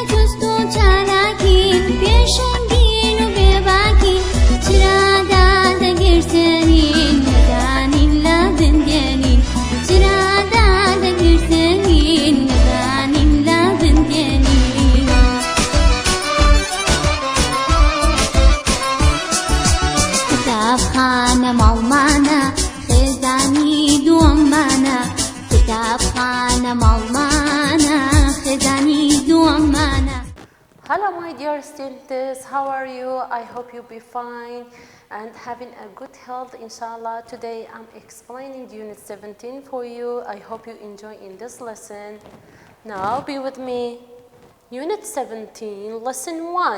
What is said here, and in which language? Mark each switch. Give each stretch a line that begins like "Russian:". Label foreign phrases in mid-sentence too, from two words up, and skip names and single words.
Central Kurdish: جوست و چالاکین پێشەنگین و بێباکین چرادا دەگرسێنین نەدانین لە بندێنین چرادا دەگرسێنین نەدانین لە بندێنین قوتابخانە ماڵمانە خێزانی دووەممانە قوتابخانە ماڵمانە خێزانی دووەممانە.
English: Hello my dear students, how are you? I hope you'll be fine and having a good health inshallah. Today I'm explaining unit 17 for you. I hope you enjoy in this lesson. Now be with me. Unit 17, lesson 1.